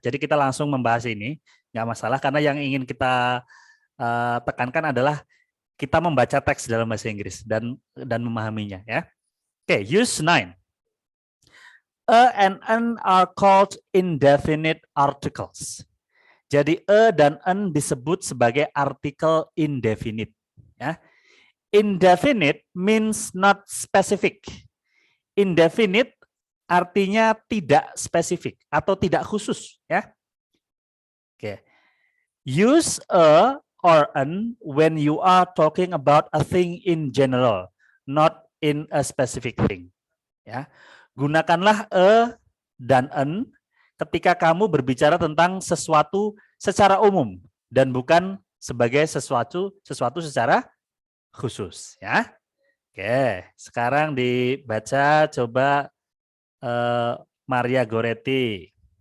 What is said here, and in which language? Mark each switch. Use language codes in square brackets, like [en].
[id] Jadi kita langsung membahas ini, nggak masalah karena yang ingin kita tekankan adalah kita membaca teks dalam bahasa Inggris dan memahaminya ya. [en] Oke, use 9. A and an are called indefinite articles. [id] Jadi dan an disebut sebagai artikel indefinite ya. [en] Indefinite means not specific. [id] Indefinite artinya tidak spesifik atau tidak khusus ya. Oke. [en] Use a or an when you are talking about a thing in general, not in a specific thing. [id] Ya. Gunakanlah a dan an ketika kamu berbicara tentang sesuatu secara umum dan bukan sebagai sesuatu secara khusus ya. Oke, sekarang dibaca coba Maria Goretti.